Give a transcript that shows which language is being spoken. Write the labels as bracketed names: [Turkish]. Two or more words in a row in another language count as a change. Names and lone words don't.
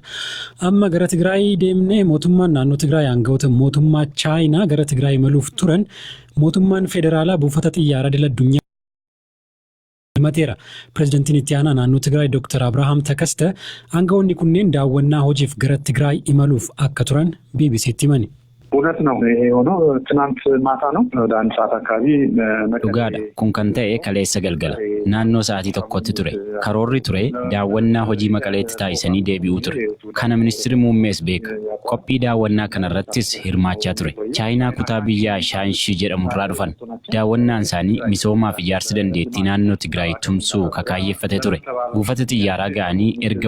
[Oromo] Amma gara Tigraay deemnee mootummaan naannoo Tigraay aangawoota mootummaa Chaayinaa gara Tigraay imaluuf turan mootummaan federaalaa buufata xiyyaaraa idil-addunyaa himateera. Pirezidantiin itti aanaa naannoo Tigraay Dr. Abrahaam Takaste aangawoonni kunneen daawwannaa hojiif gara Tigraay imaluuf akka turan BBC'tti himani. [Amharic] እውነት ነው የሆነው ትናንት ማታ ነው ወደ አንድ ሰዓት አካባቢ [Oromo] dhugaadha kun kan ta'e kaleessa galgala naannoo sa'aatii tokkotti ture karoorri ture daawwannaa hojii maqaleetti taasisanii deebi'uu ture kana ministeerri muummees beeka qophii daawwannaa kanarrattis hirmaachaa ture chaayinaa kutaa biyyaa shaanshii jedhamurraa dhufan daawwannaan isaanii misoomaaf ijaarsa dandeettii naannoo Tigraay tumsuu kakaayyeeffate ture buufata xiyyaaraa ga'anii erga